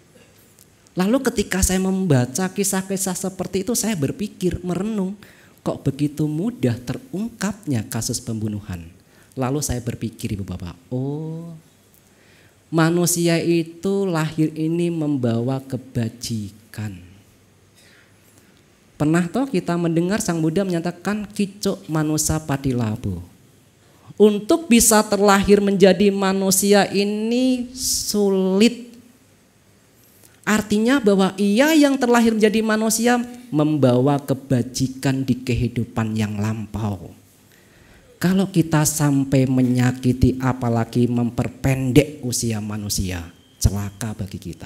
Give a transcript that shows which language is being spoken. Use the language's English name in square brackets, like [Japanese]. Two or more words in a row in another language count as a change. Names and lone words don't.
[Indonesian] Lalu ketika saya membaca kisah-kisah seperti itu, saya berpikir, merenung, kok begitu mudah terungkapnya kasus pembunuhan. Lalu saya berpikir ibu bapak, oh manusia itu lahir ini membawa kebajikan. Pernah toh kita mendengar Sang Buddha menyatakan [Pali] kicuk manusa patilabu. [Indonesian] Untuk bisa terlahir menjadi manusia ini sulit. Artinya bahwa ia yang terlahir menjadi manusia membawa kebajikan di kehidupan yang lampau. Kalau kita sampai menyakiti apalagi memperpendek usia manusia, celaka bagi kita.